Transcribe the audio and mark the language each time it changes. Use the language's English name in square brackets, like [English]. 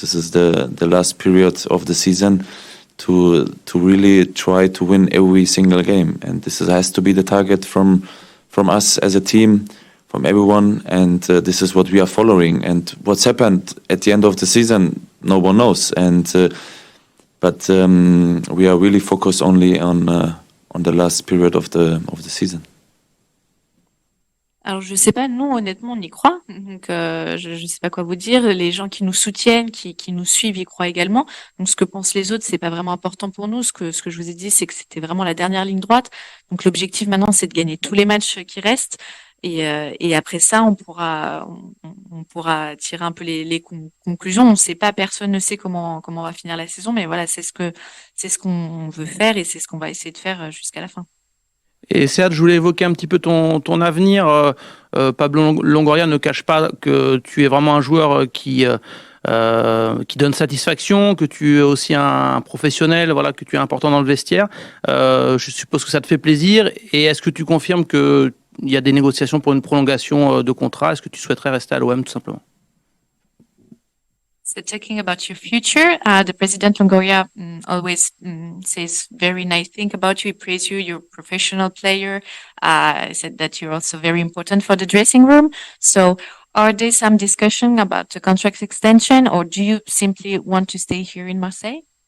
[English] This is the last period of the season to really try to win every single game, and has to be the target from us as a team, from everyone, and this is what we are following. And what's happened at the end of the season, no one knows. And but we are really focused only on the last period of the season. [French] Alors je sais pas, nous honnêtement on y croit, donc je sais pas quoi vous dire. Les gens qui nous soutiennent, qui nous suivent y croient également. Donc ce que pensent les autres, c'est pas vraiment important pour nous. Ce que je vous ai dit, c'est que c'était vraiment la dernière ligne droite. Donc l'objectif maintenant, c'est de gagner tous les matchs qui restent. Et après ça, on pourra tirer un peu les conclusions. On sait pas, personne ne sait comment va finir la saison, mais voilà, c'est ce qu'on veut faire et c'est ce qu'on va essayer de faire jusqu'à la fin. Et Sead, je voulais évoquer un petit peu ton avenir. Pablo Longoria ne cache pas que tu es vraiment un joueur qui donne satisfaction, que tu es aussi un professionnel, voilà, que tu es important dans le vestiaire. Je suppose que ça te fait plaisir. Et est-ce que tu confirmes qu'il y a des négociations pour une prolongation de contrat? Est-ce que tu souhaiterais rester à l'OM tout simplement? [English] So talking about your future, the President Longoria always says very nice thing about you. He praise you. You're a professional player. Said that you're also very important for the dressing room. So are there some discussion about the contract extension, or do you simply want to stay here in Marseille?